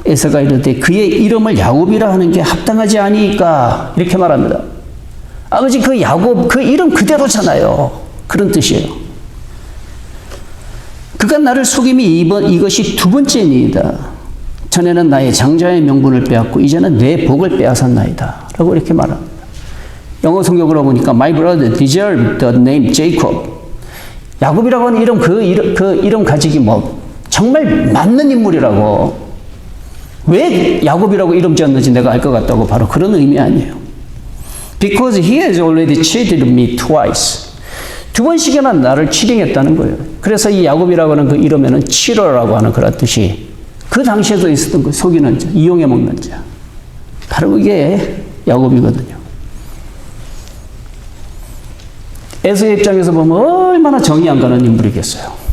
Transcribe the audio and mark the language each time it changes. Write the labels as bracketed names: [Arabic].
[Korean] 에서가 이르되 그의 이름을 야곱이라 하는 게 합당하지 아니까 이렇게 말합니다. 아버지 그 야곱 그 이름 그대로잖아요. 그런 뜻이에요. 그가 나를 속임이 이것이 두 번째니이다. 전에는 나의 장자의 명분을 빼앗고 이제는 내 복을 빼앗았나이다. 라고 이렇게 말합니다. 영어 성경으로 보니까 [English] My brother deserved the name Jacob. [Korean] 야곱이라고 하는 이름, 그 이름 가지기 뭐 정말 맞는 인물이라고. 왜 야곱이라고 이름 지었는지 내가 알 것 같다고 바로 그런 의미 아니에요. [English] Because he has already cheated me twice. [Korean] 두 번씩이나 나를 치팅했다는 거예요. 그래서 이 야곱이라고 하는 그 이름에는 치러라고 하는 그런 뜻이 그 당시에도 있었던 거, 속이는 자, 이용해 먹는 자. 바로 그게 야곱이거든요. 에서의 입장에서 보면 얼마나 정이 안 가는 인물이겠어요.